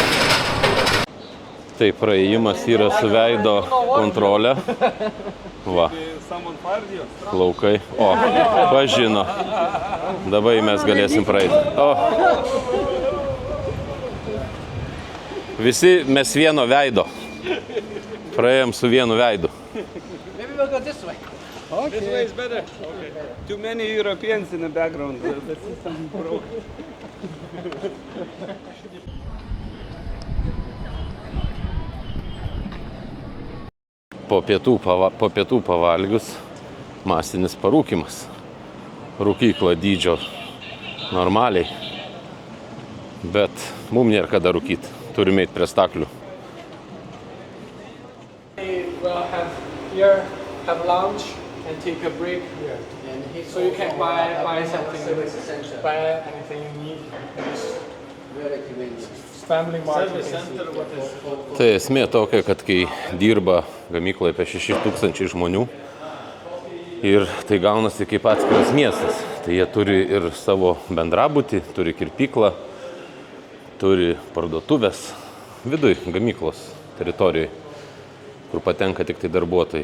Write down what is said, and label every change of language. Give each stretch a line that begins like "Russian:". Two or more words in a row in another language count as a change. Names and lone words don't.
Lithuanian: Tai praėjimas yra su veido kontrolė. Va. Plaukai. O, pažino. Dabar mes galėsim praeiti. O. Visi mes vieno veido. Praėjom su vienu veidu.
English: Maybe we'll go this way. Okay. This way is better. Okay. Too many Europeans in the background. The system broke.
Lithuanian: Po pietų pavalgius masinis parūkymas. Rūkykla dydžio normaliai. Bet mum nėra kada rūkyti. Turime eiti prie staklių.
English: We'll have lunch and take a break. So you can buy something, buy anything you need. Family market.
Lithuanian: Tai esmė tokia, kad kai dirba gamykloje apie 6000 žmonių ir tai gaunasi kaip atskiras miestas, tai jie turi ir savo bendrabutį, turi kirpyklą, turi parduotuvės viduj gamyklos teritorijoje, kur patenka tik tai darbuotojai.